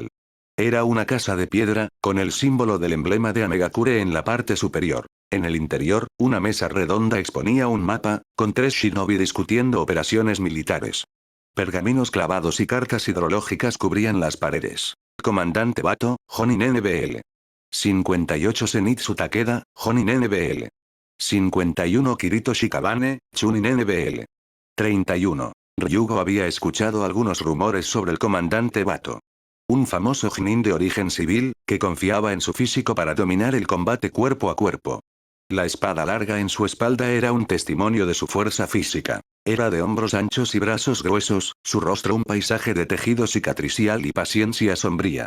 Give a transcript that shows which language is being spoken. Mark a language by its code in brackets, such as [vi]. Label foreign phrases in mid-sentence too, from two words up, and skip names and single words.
[es] Era una casa de piedra, con el símbolo del emblema de Amegakure en la parte superior. En el interior, una mesa redonda exponía un mapa, con 3 shinobi discutiendo operaciones militares. Pergaminos clavados y cartas hidrológicas cubrían las paredes. Comandante Bato, Jonin NBL. 58 Zenitsu Takeda, Jonin NBL. 51 Kirito Shikabane, Chunin NBL. 31. Ryugo había escuchado algunos rumores sobre el comandante Bato. Un famoso Genin de origen civil, que confiaba en su físico para dominar el combate cuerpo a cuerpo. La espada larga en su espalda era un testimonio de su fuerza física. Era de hombros anchos y brazos gruesos, su rostro un paisaje de tejido cicatricial y paciencia sombría.